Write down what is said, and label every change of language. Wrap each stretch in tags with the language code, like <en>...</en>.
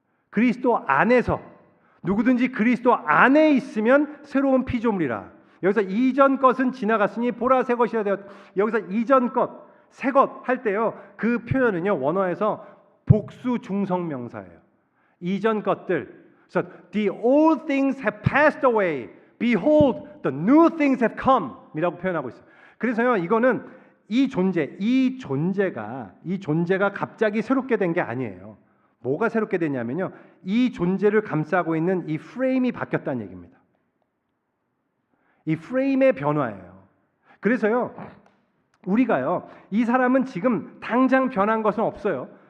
<ko>그리스도 안에서 누구든지 그리스도 안에 있으면 새로운 피조물이라. 여기서 이전 것은 지나갔으니 보라 새 것이라 되었. 여기서 이전 것, 새 것 할 때요. 그 표현은요. 원어에서 복수 중성 명사예요. 이전 것들.</ko> <en>So the old things have passed away. Behold, the new things have come.</en> <ko>이라고 표현하고 있어요. 그래서요. 이거는 이 존재가 갑자기 새롭게 된 게 아니에요. 뭐가 새롭게 됐냐면요. 이 존재를 감싸고 있는 이 프레임이 바뀌었다는 얘기입니다. 이 프레임의 변화예요. 그래서요, 우리가요, 이 사람은 지금 당장 변한 것은 없어요.</ko>